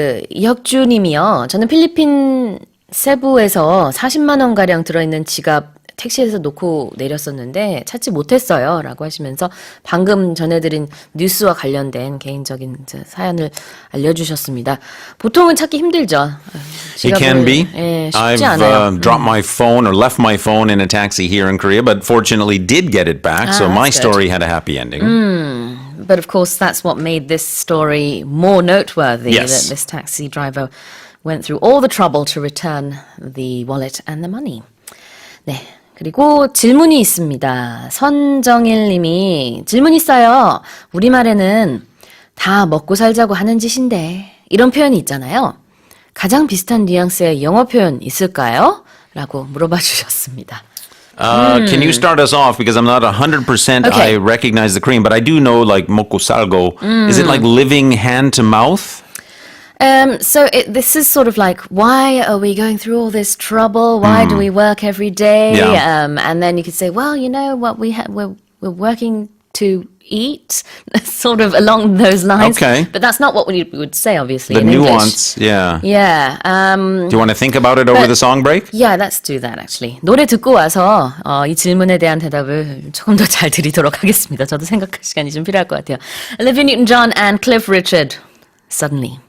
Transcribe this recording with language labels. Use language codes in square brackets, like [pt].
[ko] 이혁주 님이요. 저는 필리핀 세부에서 40만 원가량 들어있는 지갑 택시에서 놓고 내렸었는데 찾지 못했어요. 라고 하시면서 방금 전해드린 뉴스와 관련된 개인적인 사연을 알려주셨습니다. 보통은 찾기 힘들죠. [en] It can be. [ko] 예, 쉽지 않아요. [en] I've dropped my phone or left my phone in a taxi here in Korea, but fortunately did get it back, so my story had a happy ending. But of course, that's what made this story more noteworthy, Yes. that this taxi driver went through all the trouble to return the wallet and the money. [ko] 네. 그리고 질문이 있습니다. 선정일 님이 질문 있어요. 우리말에는 다 먹고 살자고 하는 짓인데 이런 표현이 있잖아요. 가장 비슷한 뉘앙스의 영어 표현 있을까요? 라고 물어봐 주셨습니다. [en] Can you start us off? Because I'm not 100% Okay. I recognize the Korean, but I do know like [ko] 먹고 살고. [en] Is it like living hand to mouth? So this is sort of like, why are we going through all this trouble? Why do we work every day? Yeah. And then you could say, well, you know what, we're working to eat, sort of along those lines. Okay. But that's not what we would say, obviously, The in nuance, yeah. English. Yeah. Do you want to think about it over the song break? Yeah, let's do that, actually. [ko] 노래 듣고 와서 이 질문에 대한 대답을 조금 더 잘 드리도록 하겠습니다. 저도 생각할 시간이 좀 필요할 것 같아요. Olivia Newton-John and Cliff Richard, Suddenly.